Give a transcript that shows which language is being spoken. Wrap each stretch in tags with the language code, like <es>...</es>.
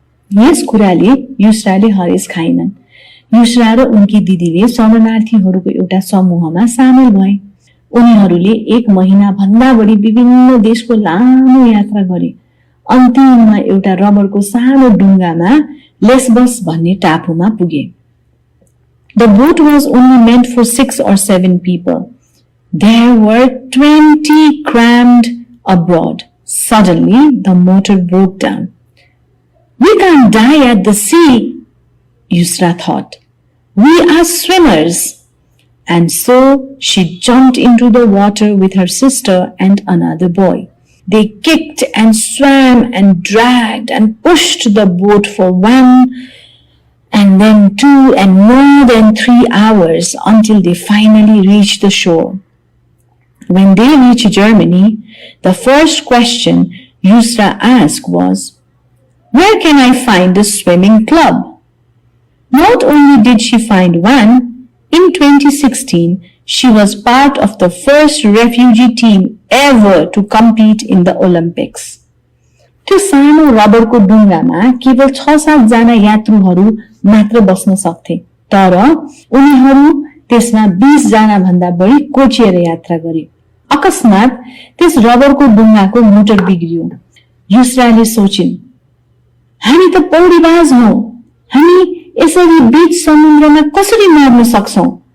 <ne>यस कुराले युसराले हरेस खाइनन्। युसरा र उनकी दिदीले शरणार्थीहरूको एउटा समूहमा सामेल भए। उनीहरूले 1 महिना भन्दा बढी विभिन्न देशको लामो यात्रा गरे। अन्तिममा एउटा रबरको सानो डुङ्गामा लेस्बस भन्ने टापुमा पुगे।</ne> <en>The boat was only meant for 6 or 7 people. There were 20 crammed aboard. Suddenly, the motor broke down. We can't die at the sea, Yusra thought. We are swimmers. And so she jumped into the water with her sister and another boy. They kicked and swam and dragged and pushed the boat for 1 and then 2 and more than 3 hours until they finally reached the shore. When they reached Germany, the first question Yusra asked was, "Where can I find a swimming club?" Not only did she find one, in 2016, she was part of the first refugee team ever to compete in the Olympics.</en> <ne>त्यो सानो रबरको डुङ्गामा केवल 6-7 जना यात्रुहरू मात्र बस्न सक्थे, तर उनीहरू त्यसमा 20 जना भन्दा बढी कोचिएर यात्रा गरे। अकस्मात त्यस रबरको डुङ्गाको मोटर बिग्रियो। युसराले सोचिन्, हामी त पौडीबाज हौं, हामी यसरी बीच समुद्रमा कसरी मर्न सक्छौं?</ne>